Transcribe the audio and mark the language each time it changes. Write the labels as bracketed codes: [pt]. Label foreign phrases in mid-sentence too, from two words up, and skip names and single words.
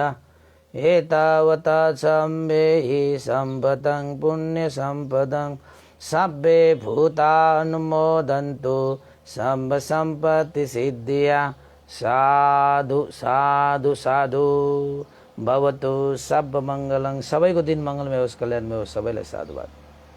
[pi] एतावता सम्मे सम्पदं पुण्यसम्पदं सब्बे भूतानुमोदन्तु सम्ब सम्पत्ति सिद्धिया। साधु साधु साधु भवतु सर्वमङ्गलं। [ne] सबैको दिन मङ्गलमय होस्, कल्याणमय होस्। सबैलाई साधुवाद।